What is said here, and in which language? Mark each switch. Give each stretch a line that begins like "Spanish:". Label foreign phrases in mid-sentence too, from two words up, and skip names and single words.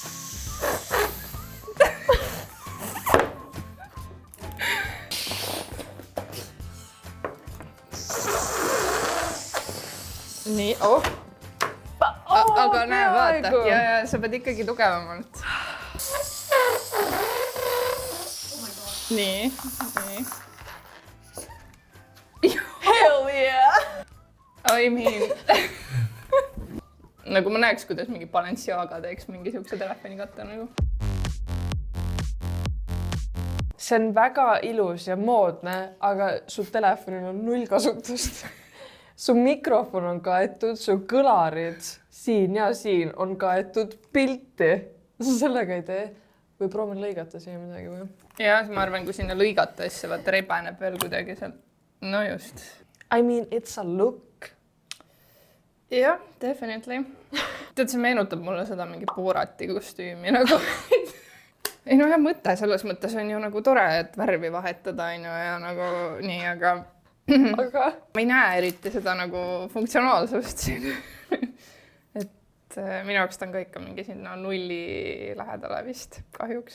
Estonian: Nii, aga näe, vaata. Ja sa pead ikkagi tugevamalt. Nii.
English: I mean
Estonian: nagu ma näeks, kuidas mingi Balenciaga teeks mingi siukse telefonikatte nagu. See on väga ilus ja moodne, aga su telefonil on 0 kasutust. Su mikrofon on kaetud, su kõlarid siin ja siin on kaetud pilti. Sa sellega ei tee? Või proovin lõigata siia midagi või? Ja, ma arvan, kui sinna lõigata, siis see vaata rebaneb veel kuidagi seal. No just.
English: I mean, it's a look.
Estonian: Jah, definitely. Tead, see meenutab mulle seda mingi Borati kostüümi nagu. Ei no hea mõte, selles mõttes on ju nagu tore, et värvi vahetada ja nagu nii, aga ma ei näe eriti seda nagu funktsionaalsust siin. Et minu jaoks ta on ka ikka mingi sinna 0 lähedale vist kahjuks.